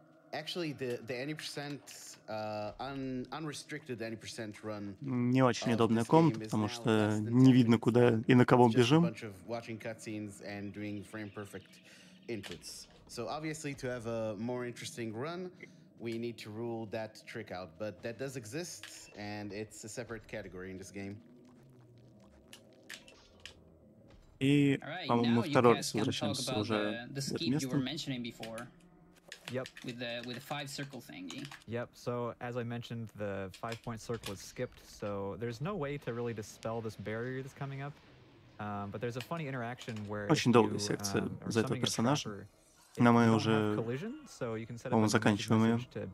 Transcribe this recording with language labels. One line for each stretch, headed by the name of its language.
English: Actually, the 80% unrestricted 80% run.
Russian: Не очень удобная комната, потому что не видно, куда и на кого бежим.
English: Watching cutscenes and doing frame perfect inputs. So obviously, to have a more interesting run, we need to rule that trick out. But that does exist, and it's a separate category in this game.
Russian: И, по-моему, мы второй раз возвращаемся уже в это место.
English: Yep. With the 5-circle thingy. Yep. So as I mentioned, the 5-point circle is skipped, so there's no way to really dispel this barrier that's coming up. But there's a funny interaction where
Russian: очень долгая секция за этого персонажа, но мы уже, по-моему, заканчиваем ее.